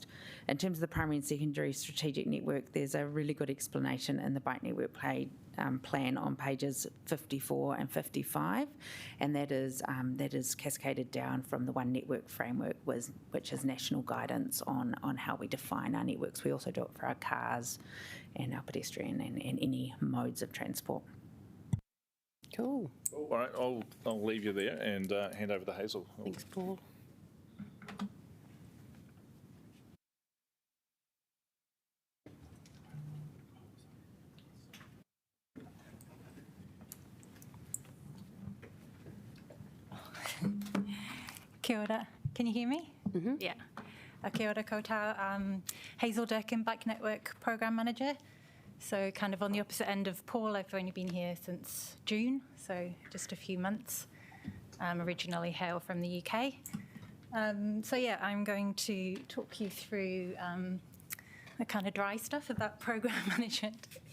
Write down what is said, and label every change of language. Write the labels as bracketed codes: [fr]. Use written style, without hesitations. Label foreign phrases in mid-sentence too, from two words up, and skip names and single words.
[en] In terms of the primary and secondary strategic network, there's a really good explanation in the Bike Network plan on pages 54 and 55, and that is cascaded down from the One Network framework, which is national guidance on how we define our networks. We also do it for our cars and our pedestrian and any modes of transport. Cool. All right, I'll leave you there and hand over to Hazel. Thanks, Paul. [mi] Kia ora. [en] Can you hear me? Mm-hmm. Yeah. [mi] Kia ora koutou. Hazel Durkin, [en] Bike Network Program Manager. So kind of on the opposite end of Paul, I've only been here since June, so just a few months. Originally hail from the UK. So yeah, I'm going to talk you through the kind of dry stuff about program management.